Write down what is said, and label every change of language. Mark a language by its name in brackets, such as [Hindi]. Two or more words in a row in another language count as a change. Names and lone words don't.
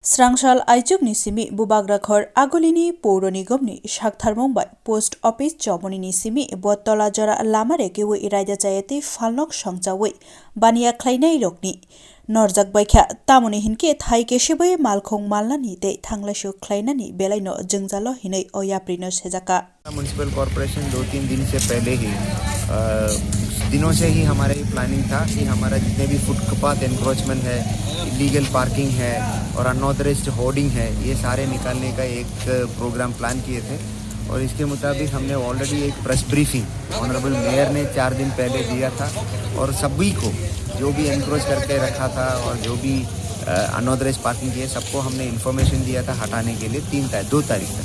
[Kok Borok] Srangshal Aichuk ni simi bubagra khor agolini poro nigomni shaktharmong bai post office chomoni ni simi botola jara lamare kewe iraida chayati falnok songchawi bania khlainai rokni norjak baikha tamoni hinke thai keshibai malkhong malnani te thanglashu khlainani belaino jengjalo hinai oyaprino sejaka [English] municipal corporation [Hindi] 2-3 दिन से पहले ही दिनों से ही हमारा ये प्लानिंग था कि हमारा जितने भी [English] footpath encroachment [Hindi] है, [English] illegal parking [Hindi] है और [English] unauthorised hoarding [Hindi] है, ये सारे निकालने का एक [English] program plan [Hindi] किए थे। और इसके मुताबिक हमने ऑलरेडी एक [English] press briefing honourable mayor [Hindi] ने 4 दिन पहले दिया था और सभी को जो भी एनक्रोच करके रखा था और जो भी [English] unauthorised parking [Hindi] की है सबको हमने इन्फॉर्मेशन दिया था हटाने के लिए 2 तारीख तक।